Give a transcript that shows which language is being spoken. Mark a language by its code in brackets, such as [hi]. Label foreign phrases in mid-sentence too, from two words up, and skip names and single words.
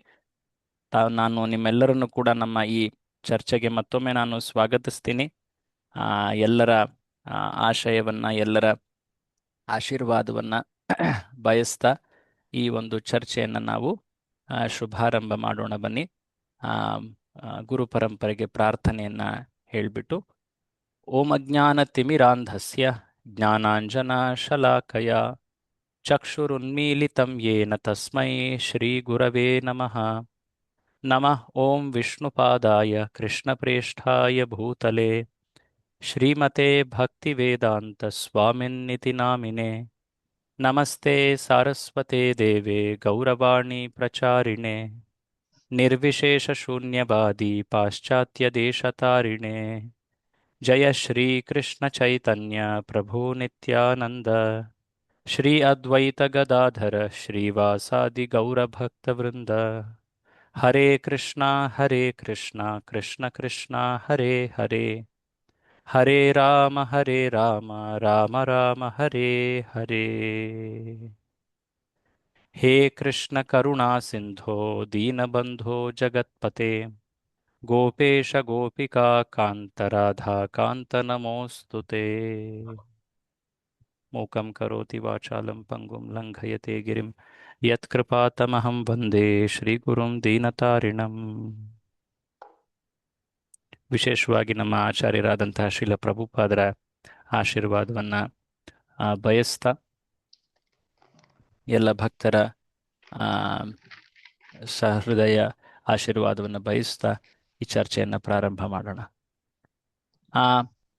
[kn] ನಾನು ನಿಮ್ಮೆಲ್ಲರನ್ನು ಕೂಡ ನಮ್ಮ ಈ ಚರ್ಚೆಗೆ ಮತ್ತೊಮ್ಮೆ ನಾನು ಸ್ವಾಗತಿಸ್ತೀನಿ. ಎಲ್ಲರ ಆಶಯವನ್ನ, ಎಲ್ಲರ ಆಶೀರ್ವಾದವನ್ನ ಬಯಸ್ತಾ ಈ ಒಂದು ಚರ್ಚೆಯನ್ನು ನಾವು ಶುಭಾರಂಭ ಮಾಡೋಣ. ಬನ್ನಿ ಗುರು ಪರಂಪರೆಗೆ ಪ್ರಾರ್ಥನೆಯನ್ನ ಹೇಳ್ಬಿಟ್ಟು [sa] ಓಂ ಅಜ್ಞಾನತಿಮಿರಾಂಧಸ್ಯ ಜ್ಞಾನಾಂಜನಶಲಾಕಯ ಚಕ್ಷುರುನ್ಮೀಲಿತಂ ಯೇನ ತಸ್ಮೈ ಶ್ರೀ ಗುರವೇ ನಮಃ. ನಮಃ ಓಂ ವಿಷ್ಣುಪಾದಾಯ ಕೃಷ್ಣಪ್ರೇಷ್ಠಾಯ ಭೂತಲೆ ಶ್ರೀಮತೆ ಭಕ್ತಿವೇದಾಂತ ಸ್ವಾಮಿನ್ನಿತಿ ನಾಮಿನೆ. ನಮಸ್ತೆ ಸಾರಸ್ವತೆ ದೇವೆ ಗೌರವಾಣಿ ಪ್ರಚಾರಿಣೆ ನಿರ್ವಿಶೇಷ ಶೂನ್ಯವಾದಿ ಪಾಶ್ಚಾತ್ಯ ದೇಶತಾರಿಣೆ. ಜಯ ಶ್ರೀ ಕೃಷ್ಣ ಚೈತನ್ಯ ಪ್ರಭು ನಿತ್ಯಾನಂದ ಶ್ರೀ ಅದ್ವೈತ ಗದಾಧರ ಶ್ರೀವಾಸಾದಿ ಗೌರಭಕ್ತವೃಂದ. ಹರೇ ಕೃಷ್ಣ ಕೃಷ್ಣ ಕೃಷ್ಣ ಹರೇ ಹರೇ, ಹರೇ ರಾಮ ರಾಮ ರಾಮ ಹರೇ ಹರೇ. ಹೇ ಕೃಷ್ಣ ಕರುಣಾ ಸಿಂಧೋ ದೀನಬಂಧೋ ಜಗತ್ಪತೆ ಗೋಪೇಶ ಗೋಪಿಕಾ ಕಾಂತ ರಾಧಾ ಕಾಂತ ನಮೋಸ್ತುತೆ. ಮೂಕಂ ಕರೋತಿ ವಾಚಾಲಂ ಪಂಗುಂ ಲಂಘಯತೆ ಗಿರಿಂ ಯತ್ಕೃಪಾತಮಹಂ ವಂದೇ ಶ್ರೀಗುರುಂ ದೀನತಾರಿಣಂ. [kn] ವಿಶೇಷವಾಗಿ ನಮ್ಮ ಆಚಾರ್ಯರಾದಂತಹ ಶ್ರೀಲ ಪ್ರಭುಪಾದರ ಆಶೀರ್ವಾದವನ್ನ ಬಯಸ್ತಾ ಎಲ್ಲ ಭಕ್ತರ ಸಹೃದಯ ಆಶೀರ್ವಾದವನ್ನು ಬಯಸ್ತಾ ಈ ಚರ್ಚೆಯನ್ನು ಪ್ರಾರಂಭ ಮಾಡೋಣ.